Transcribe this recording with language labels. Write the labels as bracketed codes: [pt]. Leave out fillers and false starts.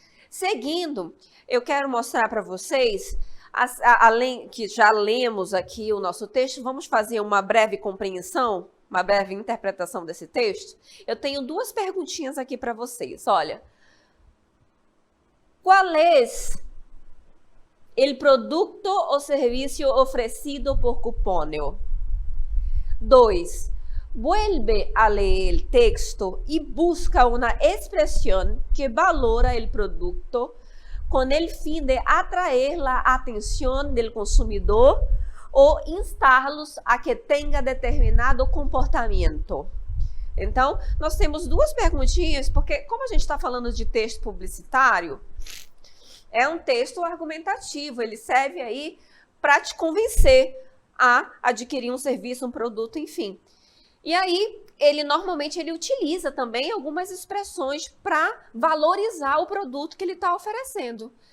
[pt] Seguindo, eu quero mostrar para vocês, além que já lemos aqui o nosso texto, vamos fazer uma breve compreensão, uma breve interpretação desse texto. Eu tenho duas perguntinhas aqui para vocês. Olha, qual é o produto ou serviço oferecido por Cuponeo? 2. [es] Vuelve a leer el texto y busca una expresión que valora el producto con el fin de atraer la atención del consumidor o instarlos a que [pt] tenha determinado comportamento. Então, nós temos duas perguntinhas, porque como a gente está falando de texto publicitário, é um texto argumentativo, ele serve aí para te convencer a adquirir um serviço, um produto, enfim. E aí, normalmente ele utiliza também algumas expressões para valorizar o produto que ele está oferecendo.